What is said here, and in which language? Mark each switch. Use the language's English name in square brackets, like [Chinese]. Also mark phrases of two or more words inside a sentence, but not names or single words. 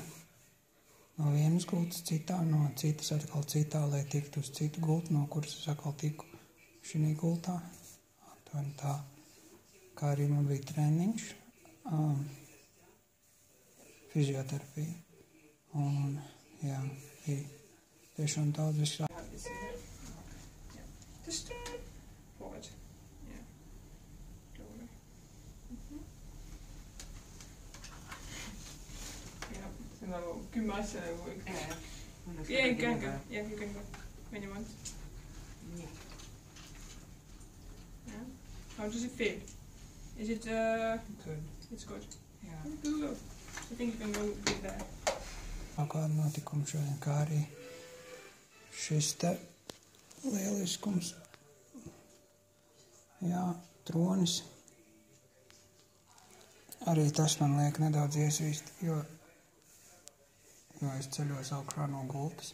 [Latvian] No vienas gultas citā, no citas atkal citā, lai tiktu uz citu gultu, no kuras es atkal tiku šī gultā. Un tā, kā arī man bija treniņš, fizioterapija. Un, jā, bija tiešām daudz visā. [English] Just forward. Yeah. Slowly. Yeah. [Estonian] Sen var 10 asja nagu üks. [English] Yeah, you can go. Yeah, you can go. When you want. Yeah. Yeah. How does it feel? Is it Good. It's good. [Latvian] Jā. [English] Go. I think you can go with there. [Latvian] Kādu notikumu šodien, kā arī šis te lieliskums. Jā, tronis. Arī tas man liek nedaudz iesvīst, jo es ceļos augšā no gultas.